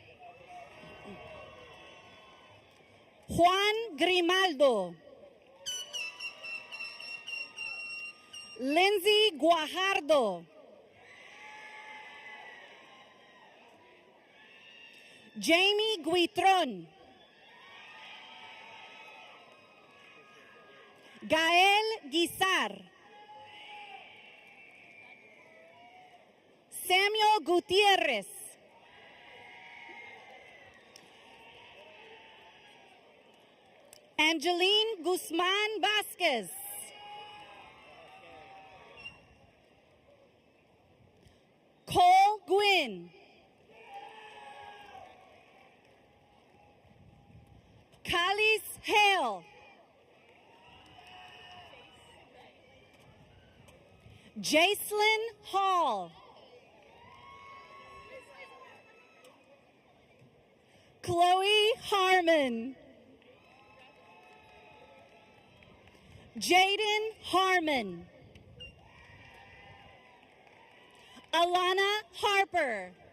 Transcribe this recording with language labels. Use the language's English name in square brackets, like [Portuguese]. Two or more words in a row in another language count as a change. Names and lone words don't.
[English] Juan Grimaldo. Lindsay Guajardo. Jamie Guitron. Gael Guizar. Samuel Gutierrez. Angeline Guzman Vasquez. Cole Gwynn. Callis Hale. Jacelyn Hall. Chloe Harmon. Jaden Harmon. Alana Harper.